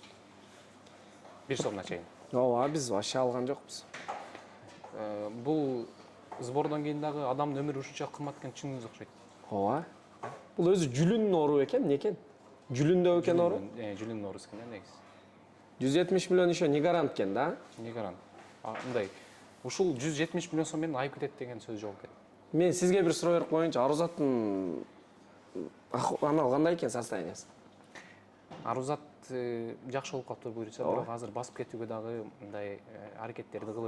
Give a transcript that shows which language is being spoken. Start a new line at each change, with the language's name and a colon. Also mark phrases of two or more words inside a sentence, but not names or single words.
Kyrgyz: Бир сомуна чейин. Ооба, биз вообще алган жокпуз. Бул сбордон кийин дагы адамдын өмүрү ушунча кымбат экен чыныңыз окшойт. Ооба. Бул өзү жүлүн оору экен, эмне экен? Жүлүндө экен оору. Жүлүн оорусу экен негизи. 170 миллион
Russian: еще не гарант
Kyrgyz: экен да?
Russian: Не гарант.
Kyrgyz: Мындай, ушул 170 миллион сом менен айып кетет деген сөз жок экен. Мен сизге бир суроо берип коеюнчу. Арузаттын анал кандай экен состояниясы? Арузат жакшы болуп калыптыр буюрса, бирок азыр басып кетүүгө дагы мындай аракеттерди кылып,